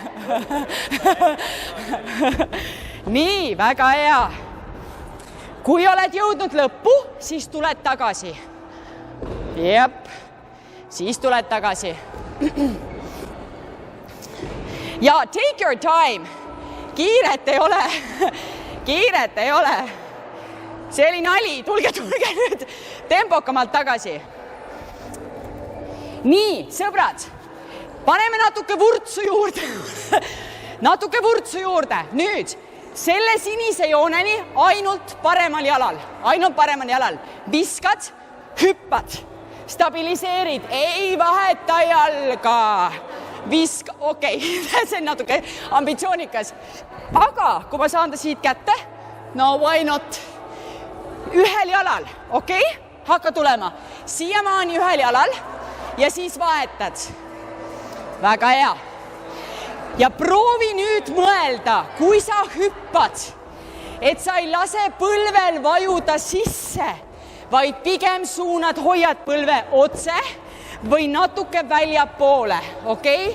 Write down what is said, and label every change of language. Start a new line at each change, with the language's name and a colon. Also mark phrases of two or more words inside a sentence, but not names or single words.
Estonian: Nii, väga hea. Kui oled jõudnud lõppu, siis tuled tagasi. Jep, siis tuled tagasi.
English: Ja take your time.
Estonian: Kiiret ei ole. Kiiret ei ole. See oli nali. Tulge nüüd tempokamalt tagasi. Nii, sõbrad. Paneme natuke vurtsu juurde. Natuke vurtsu juurde. Nüüd, selle sinise jooneni ainult paremal jalal. Ainult paremal jalal. Viskad, hüppad, stabiliseerid, ei vaheta jalga. Viska, okei, see on natuke ambitsioonikas. Aga kui ma saan ta siit kätte,
English: no why not?
Estonian: Ühel jalal, okei? Hakka tulema. Siiamaani ühel jalal ja siis vahetad. Väga hea. Ja proovi nüüd mõelda, kui sa hüppad et sa ei lase põlvel vajuda sisse, vaid pigem suunad, hoiad põlve otse või natuke väljapoole, okei?